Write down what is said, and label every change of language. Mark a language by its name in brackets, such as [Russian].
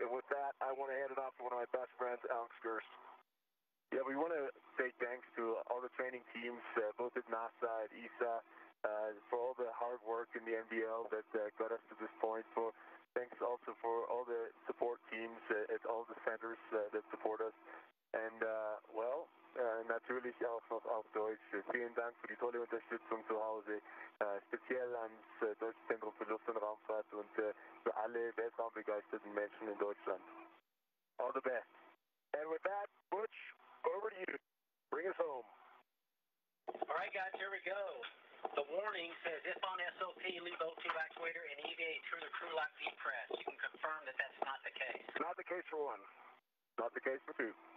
[English] And with that, I want to hand it off to one of my best friends, Alex Gerst. Yeah, we want to say thanks to all the training teams, both at NASA and ESA, for all the hard work in the NBL that got us to this point. Thanks also for all the support teams at all the centers that support us. [German] And, natürlich auch noch auf Deutsch. Vielen Dank für die tolle Unterstützung zu Hause, speziell ans Deutschzentrum für Luft- und Raumfahrt und für alle weltraumbegeisterten Menschen in Deutschland. [English] All the best. And with that, Butch, over to you. Bring us home. All right, guys, here we go. The warning says, if on SOP, leave O2 actuator and EVA through the crew lock press. You can confirm that that's not the case. Not the case for one. Not the case for two.